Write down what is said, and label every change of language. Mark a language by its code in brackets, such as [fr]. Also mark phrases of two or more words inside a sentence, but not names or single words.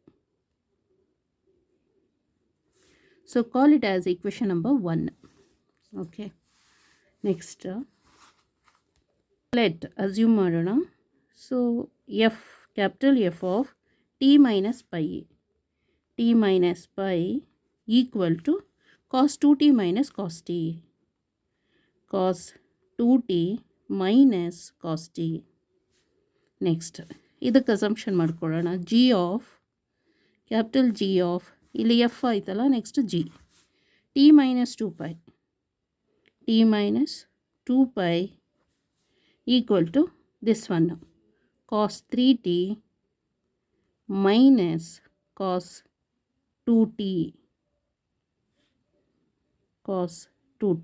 [en] So call it as equation number 1. Okay, next let assume ಮಾಡೋಣ. So f, capital F of t minus pi, t minus pi equal to cos 2t minus cos t, cos 2t minus cos t. [kn] ನೆಕ್ಸ್ಟ್ ಇದಕ್ಕೆ ಅಸಂಪ್ಷನ್ ಮಾಡ್ಕೊಳ್ಳೋಣ. [en] G of, capital G of, [kn] ಇಲ್ಲಿ ಎಫ್ ಆಯ್ತಲ್ಲ, [en] next G, t minus 2π, t minus 2π equal to this one, cos 3t minus cos 2t, cos 2t.